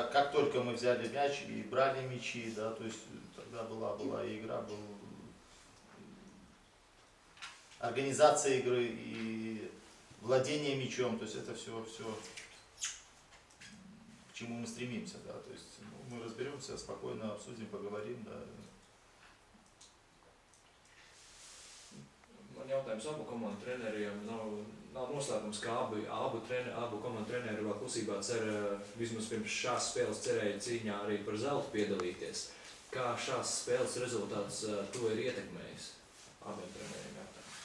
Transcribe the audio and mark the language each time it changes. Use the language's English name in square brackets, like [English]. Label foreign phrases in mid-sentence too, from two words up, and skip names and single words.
[Russian] Как только мы взяли мяч и брали мячи, да, то есть тогда была и игра, была организация игры и владение мячом, то есть это все, к чему мы стремимся, да, то есть ну, мы разберемся, спокойно обсудим, поговорим, да. [Latvian] Man jautājums abu komandu treneriem nav noslēpums, ka abu komandu treneri vēl klusībā cer, vismaz pirms šās spēles cerēja cīņā arī par zeltu piedalīties. Kā šās spēles rezultāts to ir ietekmējis abiem treneriem jautājumiem?